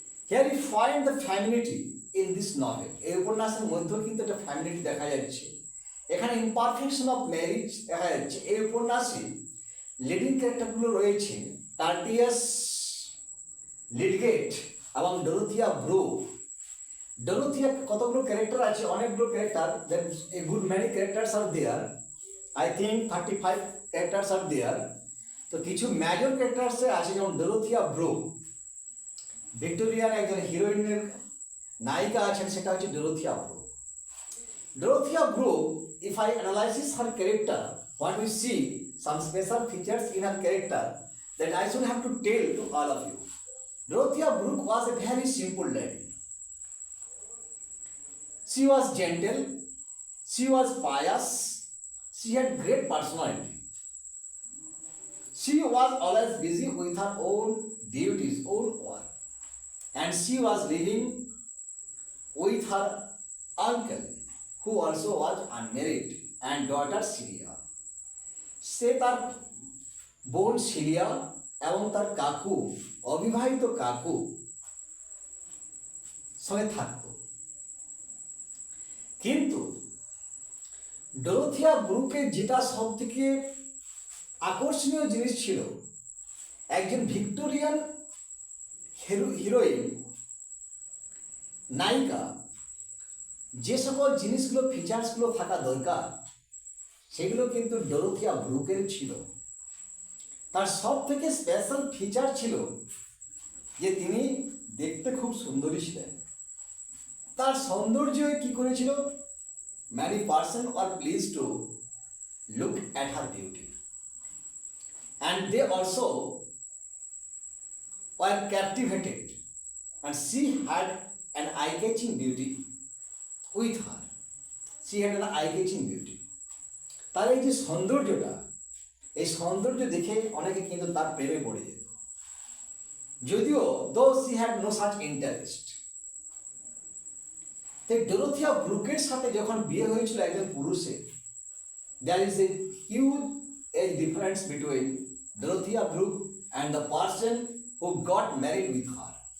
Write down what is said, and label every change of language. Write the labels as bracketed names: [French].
[English] Here we find the femininity in this novel. [Bangla] এই উপন্যাসের মধ্যে কিন্তু একটা ফ্যামিলিটি দেখা যাচ্ছে। এখানে ইমপারফেকশন অফ ম্যারেজ দেখা যাচ্ছে। এই উপন্যাসে লিডিং ক্যারেক্টারগুলো রয়েছে টার্টিয়াস লিডগেট এবং ডোরোথিয়া ব্রু। ডোরোথিয়া কতগুলো ক্যারেক্টার আছে, অনেকগুলো character, [English] a good many characters are there, [Bangla] I think 35 characters আর দেয়ার। তো কিছু মেজর ক্যারেক্টার্সে আছে, যেমন ডোরোথিয়া ব্রু, ভিক্টোরিয়ান একজন হিরোইনের নায়িকা আছেন, সেটা হচ্ছে ডোরোথিয়া Bru. [English] Dorothea Brooke, if I analyze her character, what we see some special features in her character that I should have to tell to all of you. Dorothea Brooke was a very simple lady. She was gentle, she was pious, she had great personality. She was always busy with her own duties, own work, and she was living with her uncle, who also was unmarried, and daughter Celia. [Bangla] সে তার বোন cilia এবং তার কাকু, অবিবাহিত কাকু সঙ্গে থাকত। কিন্তু ডোরোথিয়া ব্রুকের যেটা সব থেকে আকর্ষণীয় জিনিস ছিল, একজন ভিক্টোরিয়ান হিরোইন নায়িকা যে সকল জিনিসগুলো ফিচার্সগুলো থাকা দরকার, সেগুলো কিন্তু ডোরোথিয়া ব্রুকের ছিল। তার সব থেকে স্পেশাল ফিচার ছিল যে তিনি দেখতে খুব সুন্দরী ছিলেন। তার সৌন্দর্য কি করেছিল, [English] many person are pleased to look at her beauty, and they also were captivated, and she had an eye-catching beauty with her. She had an eye-catching beauty. [Bangla] তার এই যে সৌন্দর্যটা, এই সৌন্দর্য দেখে অনেকে কিন্তু তার প্রেমে পড়ে যেত, যদিও [English] Though she had no such interest. [Bangla] তাই ডোরোথিয়া ব্রুকের সাথে যখন বিয়ে হয়েছিল একজন পুরুষের, [English] there is a huge age difference between Dorothea Brooke and the person who got married with her.